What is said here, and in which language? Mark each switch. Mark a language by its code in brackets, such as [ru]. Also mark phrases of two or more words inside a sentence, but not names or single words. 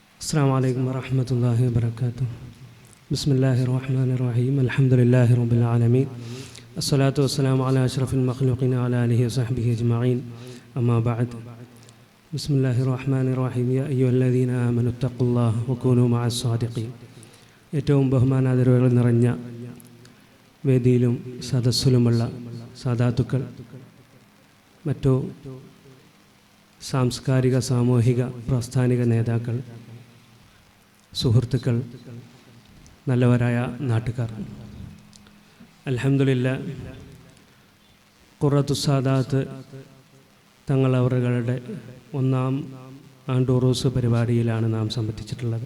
[ar] السلام عليكم ورحمة الله وبركاته. بسم الله الرحمن الرحيم. الحمد لله رب العالمين. الصلاة والسلام على أشرف المخلوقين وعلى آله وصحبه أجمعين. أما بعد. بسم الله الرحمن الرحيم. يا أيها الذين آمنوا اتقوا الله وكونوا مع الصادقين. [ml] ഏറ്റവും ബഹുമാനാദരവുകൾ നിറഞ്ഞ വേദിയിലും സദസ്സിലുമുള്ള സാദാത്തുക്കൾ, മറ്റു സാംസ്കാരിക സാമൂഹിക പ്രാസ്ഥാനിക നേതാക്കൾ, സുഹൃത്തുക്കൾ, നല്ലവരായ നാട്ടുകാർ, അൽഹംദുലില്ലാഹ് ഖുറത്തുസ്സാദാത്ത് തങ്ങൾ അവരുടെ 1-ാം ആണ്ടുറൂസ് പരിപാടിയിലാണ് നാം സംബന്ധിച്ചിട്ടുള്ളത്.